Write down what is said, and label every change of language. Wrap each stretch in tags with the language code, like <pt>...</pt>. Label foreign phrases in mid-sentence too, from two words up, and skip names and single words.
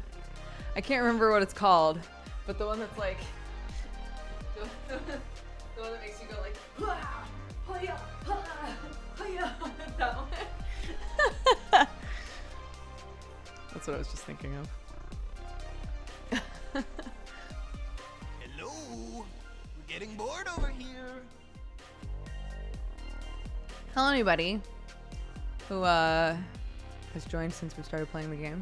<en>I can't remember what it's called, but the one that's like the one that makes you go like "Hi-ya, hi-ya, hi-ya," that one. That's what I was just thinking of. Hello? We're getting bored over here. Hello, anybody who has joined since we started playing the game.</en>